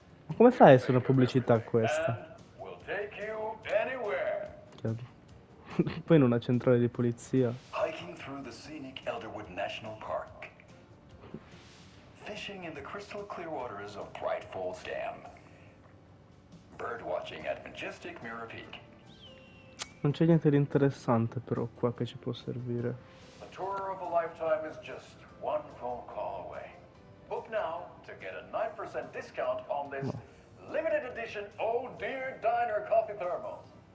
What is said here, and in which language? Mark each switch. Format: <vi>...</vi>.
<it>Ma come fai a essere una pubblicità questa?</it> <en>And we'll take you anywhere.</en> <it>Poi in una centrale di polizia.</it> <en>Hiking through the scenic Elderwood National Park. Fishing in the crystal clear waters of Bright Falls Dam. Bird watching at majestic Mirror Peak.</en> <it>Non c'è niente di interessante però qua che ci può servire.</it> <en>The tour of a lifetime is just one phone call away. Book now to get a 9% discount on this limited edition Oh Dear Diner coffee thermos.</en>